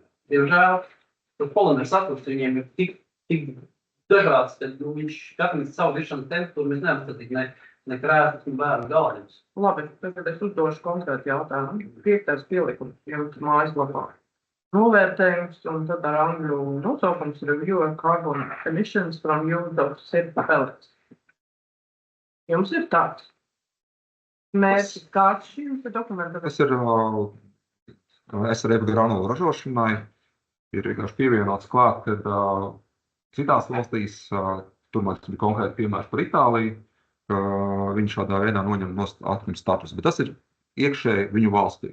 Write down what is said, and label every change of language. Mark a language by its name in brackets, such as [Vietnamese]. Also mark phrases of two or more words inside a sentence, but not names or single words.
[Latvian] Diemžēl, tad polimērs sakursts viņiem ir tik dažāds, ka viņš katrs savu viršanas tempu, tur mēs neapstatīt ne krēslas un bērnu galdiņus. Labi, tagad es uzdošu konkrēti jautājumu. 5. pielikums jums mājaslapā. Novērtējums un tad ar angļu nosaukums [English] Review of Carbon Emissions from Use of SIP Pellets. [Latvian] Jums ir tāds. Mērķis kāds šim dokumentam? Tas ir SRF granulu ražošanai. Ir vienkārši pievienots klāt, kad citās valstīs, tur man bija konkrēti piemērs par Itāliju, ka viņi šādā veidā noņem nost atkrituma status, bet tas ir iekšēji viņu valstī.